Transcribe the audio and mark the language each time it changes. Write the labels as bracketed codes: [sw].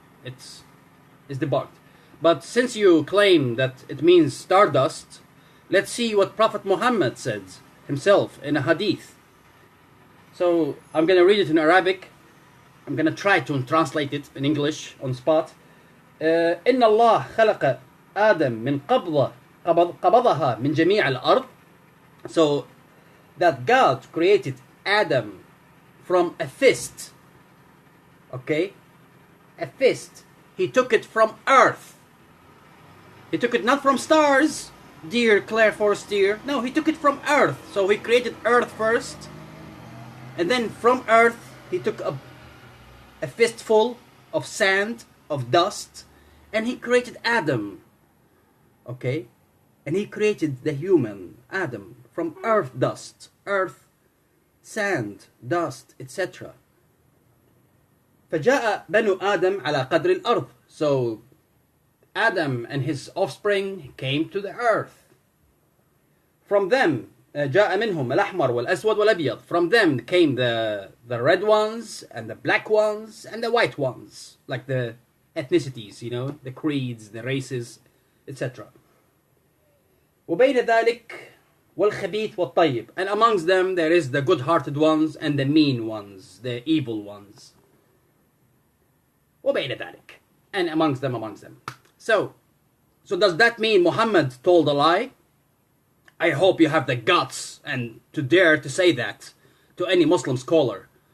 [en] It's debunked. But since you claim that it means stardust, let's see what Prophet Muhammad said himself in a hadith. So I'm going to read it in Arabic. I'm going to try to translate it in English on spot. [ar] إن الله خلق آدم من قبضها من جميع الأرض. [en] So that God created Adam from a fist. Okay? A fist. He took it from earth. He took it not from stars, dear Claire Forestier. No, he took it from earth. So he created earth first. And then from earth, he took a fistful of sand, of dust, and he created Adam. Okay? And he created the human, Adam, from earth dust, earth, sand, dust, etc. [ar] فجاء بنو آدم على قدر الأرض. [en] So Adam and his offspring came to the earth. From them, [ar] جاء منهم الأحمر والأسود والأبيض. [en] From them came the red ones and the black ones and the white ones, like the ethnicities, you know, the creeds, the races, etc. [ar] وبين ذلك والخبيث والطيب. [en] And amongst them there is the good-hearted ones and the mean ones, the evil ones. [ar] وبين ذلك. [en] And amongst them. So does that mean Muhammad told a lie? I hope you have the guts and to dare to say that to any Muslim scholar.